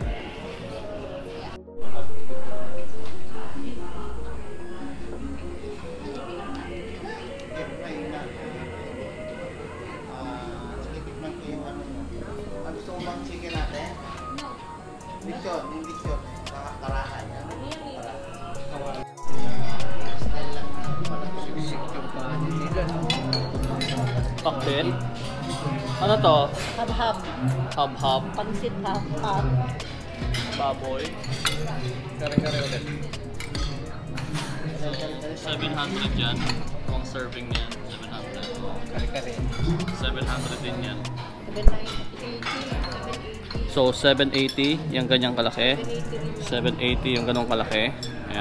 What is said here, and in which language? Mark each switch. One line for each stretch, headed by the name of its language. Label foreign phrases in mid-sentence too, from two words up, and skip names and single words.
Filipino: Gusto mo bang chicken natin? No. Lechon, yung lechon. Karahan. Cocktail. Ano to? Hab-hab. Hab-hab. Pansit hab-hab. Baboy. Kare-kare ulit. 700 yan. Kung serving niyan, 700. Kare-kare. 700 din yan. 780. So 780 yung ganyang kalaki. 780 yung ganong kalaki. Ayan.